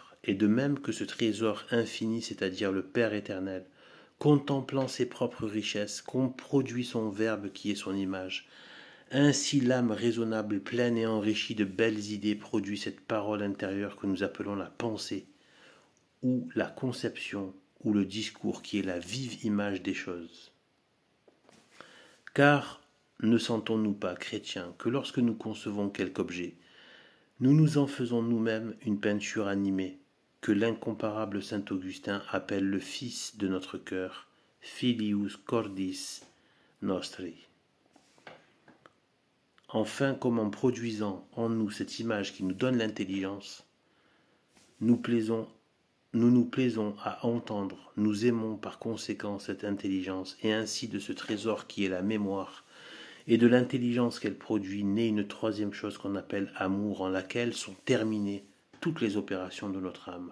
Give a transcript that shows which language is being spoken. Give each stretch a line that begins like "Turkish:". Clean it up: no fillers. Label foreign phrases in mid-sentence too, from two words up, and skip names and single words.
French: Et de même que ce trésor infini, c'est-à-dire le Père éternel, contemplant ses propres richesses, produit son Verbe qui est son image, ainsi l'âme raisonnable, pleine et enrichie de belles idées produit cette parole intérieure que nous appelons la pensée, ou la conception, ou le discours qui est la vive image des choses. Car ne sentons-nous pas, chrétiens, que lorsque nous concevons quelque objet, nous nous en faisons nous-mêmes une peinture animée, que l'incomparable saint Augustin appelle le fils de notre cœur,
Latin: Filius cordis nostri.
French: Enfin, comme en produisant en nous cette image qui nous donne l'intelligence, nous nous plaisons à entendre, nous aimons par conséquent cette intelligence, et ainsi de ce trésor qui est la mémoire, et de l'intelligence qu'elle produit, naît une troisième chose qu'on appelle amour, en laquelle sont terminées toutes les opérations de notre âme.